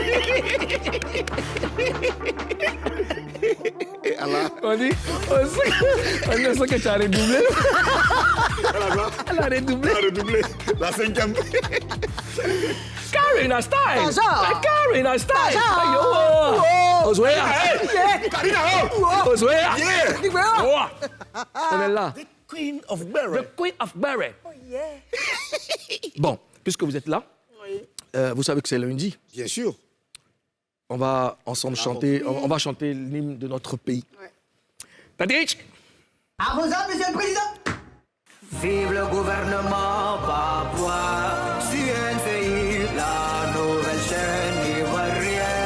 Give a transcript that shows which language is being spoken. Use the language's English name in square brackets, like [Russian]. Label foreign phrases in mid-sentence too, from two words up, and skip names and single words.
[French] On dit que tu as redoublé. Elle a redoublé. La 5e. Karina Stein. Bonjour. Karina Stein. Bonjour. Ayo. Oswea. Karina, Oswea. [English] Yeah. [French] Oh. On est là. [English] The Queen of Gbere. The Queen of Gbere. Oh yeah. [French] Bon, puisque vous êtes là, vous savez que c'est lundi. Bien sûr. On va ensemble chanter, on va chanter l'hymne de notre pays. Tadich. À vos ordres, Monsieur le Président. Vive le gouvernement papouas, CNCI, la nouvelle chaîne ivoirienne.